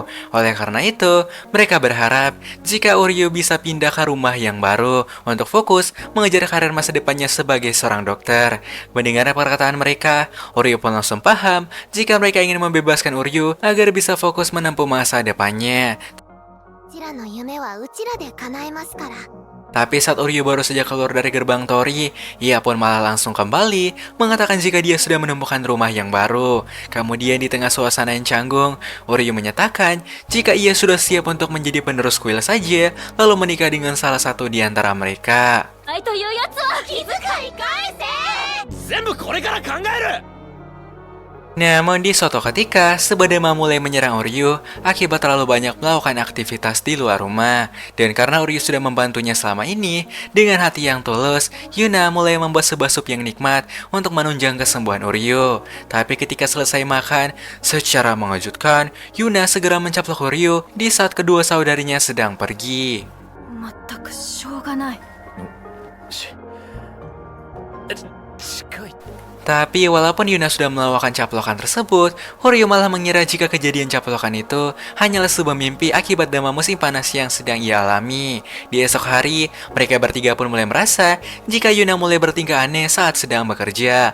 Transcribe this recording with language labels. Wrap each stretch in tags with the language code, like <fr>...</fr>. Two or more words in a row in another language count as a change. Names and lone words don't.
<id>Oleh karena itu, mereka berharap jika Oryu bisa pindah ke rumah yang baru untuk fokus mengejar karir masa depannya sebagai seorang dokter. Mendengar perkataan mereka, Oryu pun langsung paham jika mereka ingin membebaskan Oryu agar bisa fokus menempuh masa depannya.</id> <ja>うちらの夢はうちらで叶えますから。</ja> <id>Tapi saat Oryu baru saja keluar dari gerbang Tori, ia pun malah langsung kembali mengatakan jika dia sudah menemukan rumah yang baru. Kemudian di tengah suasana yang canggung, Oryu menyatakan jika ia sudah siap untuk menjadi penerus kuil saja, lalu menikah dengan salah satu di antara mereka.</id> <ja>愛というやつは気遣い返せ。全部これから考える。</ja> <id>Namun di suatu ketika, Sebadama mulai menyerang Oryu akibat terlalu banyak melakukan aktivitas di luar rumah. Dan karena Oryu sudah membantunya selama ini, dengan hati yang tulus, Yuna mulai membuat sebuah sup yang nikmat untuk menunjang kesembuhan Oryu. Tapi ketika selesai makan, secara mengejutkan, Yuna segera mencaplok Oryu di saat kedua saudarinya sedang pergi.</id> <ja>全くしょうがない。近い。</ja> <id>Tapi walaupun Yuna sudah melakukan caplokan tersebut, Oryu malah mengira jika kejadian caplokan itu hanyalah sebuah mimpi akibat demam musim panas yang sedang ia alami. Di esok hari, mereka bertiga pun mulai merasa jika Yuna mulai bertingkah aneh saat sedang bekerja.</id>